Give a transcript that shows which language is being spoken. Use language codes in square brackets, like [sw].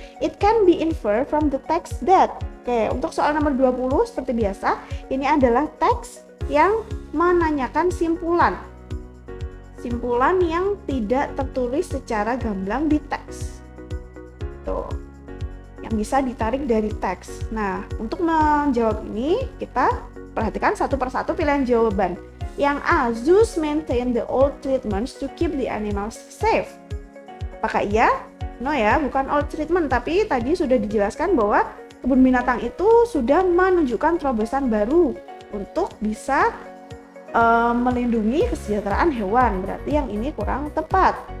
[en] It can be inferred from the text that. [id] Oke, untuk soal nomor 20 seperti biasa, ini adalah teks yang menanyakan simpulan. Simpulan yang tidak tertulis secara gamblang di teks. Tuh, yang bisa ditarik dari teks. Nah, untuk menjawab ini, kita perhatikan satu persatu pilihan jawaban. Yang A, [en] zoos maintain the old treatments to keep the animals safe. [id] Apakah iya? No ya, bukan old treatment, tapi tadi sudah dijelaskan bahwa kebun binatang itu sudah menunjukkan terobosan baru untuk bisa melindungi kesejahteraan hewan. Berarti yang ini kurang tepat.